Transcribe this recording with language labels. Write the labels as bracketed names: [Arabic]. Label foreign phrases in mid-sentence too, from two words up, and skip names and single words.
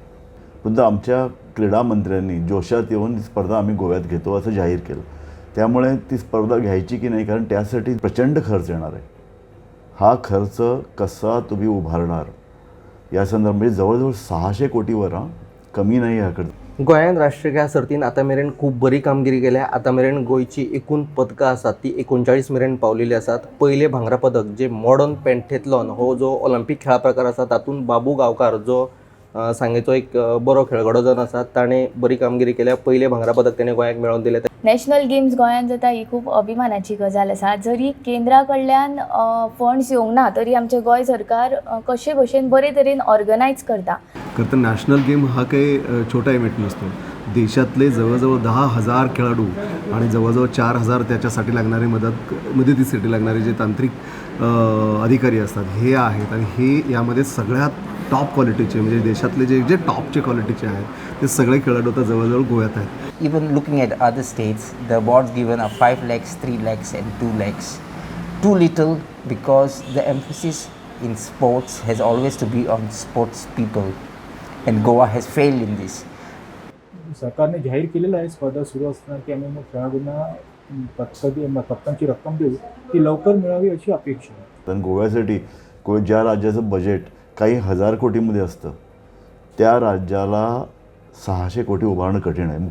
[Marathi] सुद्धा आमच्या क्रीडा मंत्र्यांनी जोशात येऊन ही स्पर्धा आम्ही गोव्यात घेतो असं जाहीर केलं. त्यामुळे ती स्पर्धा घ्यायची की नाही, कारण त्यासाठी प्रचंड खर्च येणार आहे. हा खर्च कसा तुम्ही उभारणार या संदर्भात म्हणजे जवळजवळ 600 कोटीवर कमी नाही ह्याकडे. [Konkani] गोंयान राष्ट्रीय खेळ सर्तीन आतां मेरेन खूब बरी कामगिरी केल्या. आतां मेरेन गोंयची एकूण पदकां आसात ती 39 मेरेन पावलेली आसात. पयले भांगरा पदक जे मॉडर्न पेंटेथलॉन हो जो ऑलिंपीक खेळा प्रकार आसा तातूंत बाबू गांवकार जो सांगेचो एक बरो खेळगडो जावन आसा, ताणें बरी कामगिरी केल्या. पयले भांगरा पदक ताणें गोंयाक मेळोवन दिलें. नॅशनल गेम्स गोंयान जाता ही खूप अभिमानाची गजाल आसा. जरी केंद्रा कडल्यान फंड्स येवंक ना तरी आमचें गोंय सरकार कशे भशेन बरे तरेन ऑर्गनायज करता. [Marathi] खरं तर नॅशनल गेम हा काही छोटा इव्हेंट नसतो. देशातले जवळजवळ 10,000 खेळाडू आणि जवळजवळ 4,000 त्याच्यासाठी लागणारे मदतीसाठी लागणारे जे तांत्रिक अधिकारी असतात हे आहेत. आणि हे यामध्ये सगळ्यात टॉप क्वालिटीचे म्हणजे देशातले जे टॉपचे क्वालिटीचे आहेत ते सगळे खेळाडू आता जवळजवळ गोव्यात आहेत. [English] Even looking at other states, the awards given are 5 lakhs, 3 lakhs and 2 lakhs. Too little because the emphasis in sports has always to be on sports people and Goa has failed in this. [Marathi] सरकारने जाहीर केलेलं आहे स्पर्धा सुरू असताना की आम्ही मग खेळाडूंना पदकांची रक्कम देऊ ती लवकर मिळावी अशी अपेक्षा आहे. पण गोव्यासाठी ज्या राज्याचं बजेट काही 1000 कोटीमध्ये असतं त्या राज्याला 600 कोटी उभारणं कठीण आहे.